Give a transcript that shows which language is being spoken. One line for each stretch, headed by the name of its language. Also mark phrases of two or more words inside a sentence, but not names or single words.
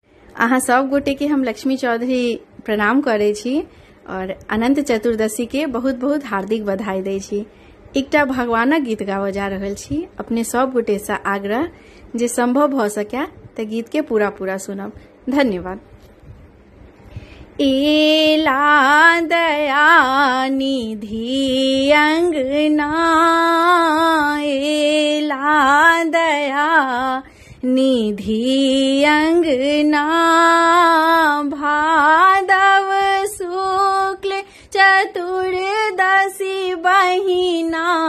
Maithili: अहाँ सब गोटे के हम लक्ष्मी चौधरी प्रणाम करे छी और अनंत चतुर्दशी के बहुत बहुत हार्दिक बधाई दै छी। एकटा भगवानक गीत गावऽ जा रहल छी। अपने सब गोटे से आग्रह जे संभव भ सकै त गीत के पूरा पूरा सुनब। धन्यवाद। एला दया निधि अंगना, एला दया निधि अंगना, भादव शुक्ल चतुर्दशी बहिना,